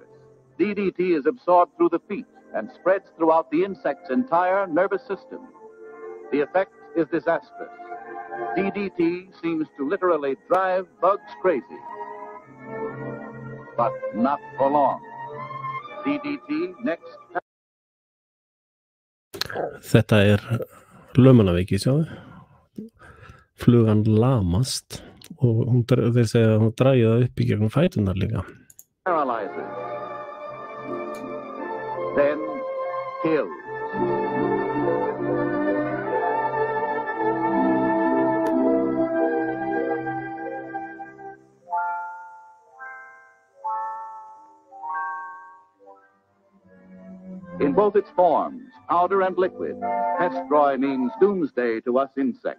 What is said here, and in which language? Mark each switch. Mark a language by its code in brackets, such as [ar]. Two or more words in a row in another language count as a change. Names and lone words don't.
[en] DDT is absorbed through the feet and spreads throughout the insect's entire nervous system. The effect is disastrous. DDT seems to literally drive bugs crazy. But not for long. DDT next. [is] Þetta lömunarveiki, sjáðu. Flugan lamast og þeir segja að hún dragi það upp í gegnum fæturnar líka. [en] Paralyzes. Then kills. In both its forms, powder and liquid, Pestroy means doomsday to us insects.